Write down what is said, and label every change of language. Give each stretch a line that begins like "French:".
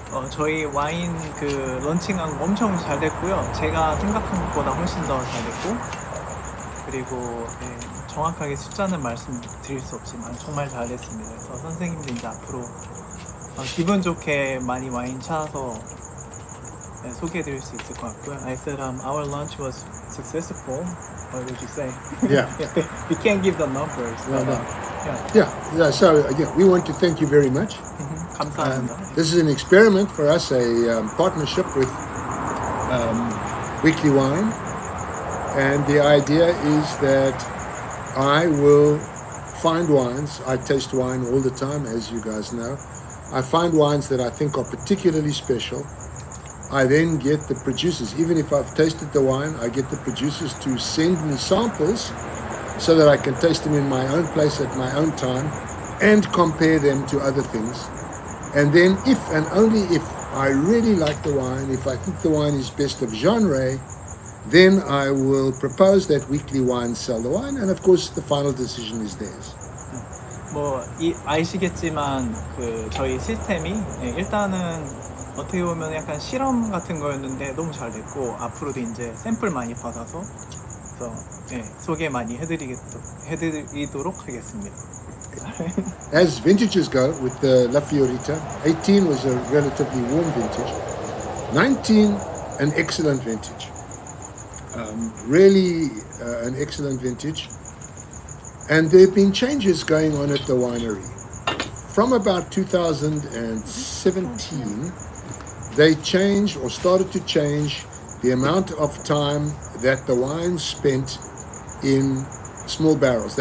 Korean: 저희 와인 그 런칭한 거 엄청 잘 됐고요. 제가 생각한 것보다 훨씬 더 잘 됐고, 그리고 정확하게 숫자는 말씀드릴 수 없지만 정말 잘 됐습니다. 그래서 선생님도 이제 앞으로 기분 좋게 많이 와인 찾아서 소개해드릴 수 있을 것 같고요.
English: I said our lunch was successful. What would you say? Yeah. We can't give the numbers. No, but, no. yeah. Yeah. So again, we want to thank you very much.
Korean: 감사합니다.
English: This is an experiment for us, a partnership with 위클리와인, and the idea is that I will find wines. I taste wine all the time, as you guys know. I find wines that I think are particularly special. I then get the producers, even if I've tasted the wine, I get the producers to send me samples so that I can taste them in my own place at my own time and compare them to other things. And then if and only if I really like the wine, if I think the wine is best of genre, then I will propose that 위클리와인 sell the wine, and of course the final decision is theirs.
Korean: 아시겠지만 저희 시스템이 일단은 어떻게 보면 약간 실험 같은 거였는데 너무 잘 됐고, 앞으로도 이제 샘플 많이 받아서 소개 많이 해드리도록 하겠습니다.
English: As vintages go, with the La Fiorita, 18 was a relatively warm vintage. 19, an excellent vintage. Really an excellent vintage. And there have been changes going on at the winery. From about 2017, they changed or started to change the amount of time that the wine spent in small barrels.